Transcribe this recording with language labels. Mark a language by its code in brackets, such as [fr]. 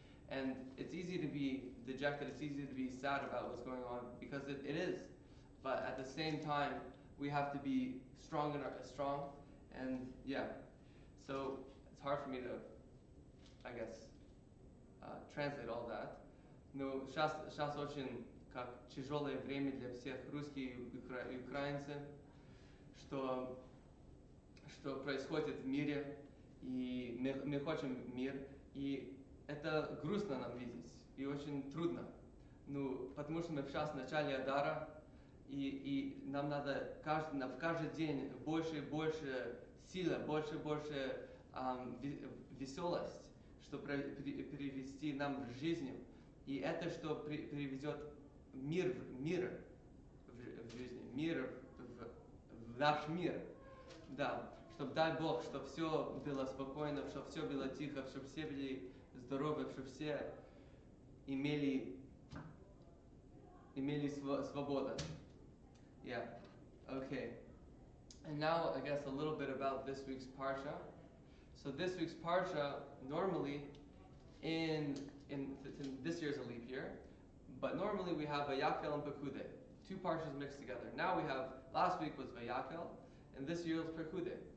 [en] And it's easy to be dejected. It's easy to be sad about what's going on because it is. But at the same time, we have to be strong and yeah. So it's hard for me to, I guess, translate all that. [ru] Но сейчас очень как тяжелое время для всех русских и украинцев, что происходит в мире, и мы хотим мир, и это грустно нам видеть, и очень трудно. Ну, потому что мы сейчас в начале Адара, и нам надо в каждый день больше и больше силы, больше и больше веселость, чтобы перевести нам в жизнь. И это что приведет мир в жизни, мир в наш мир. Да, чтобы дай Бог, чтобы все было спокойно, чтобы все было тихо, чтобы все были здоровы, чтобы все имели свободу. [en] Yeah, okay. And now I guess a little bit about this week's Parsha. So this week's Parsha, normally in this year's a leap year, but normally we have Vayakel and Pekude, two Parshas mixed together. Now we have, last week was Vayakel, and this year is Pekude.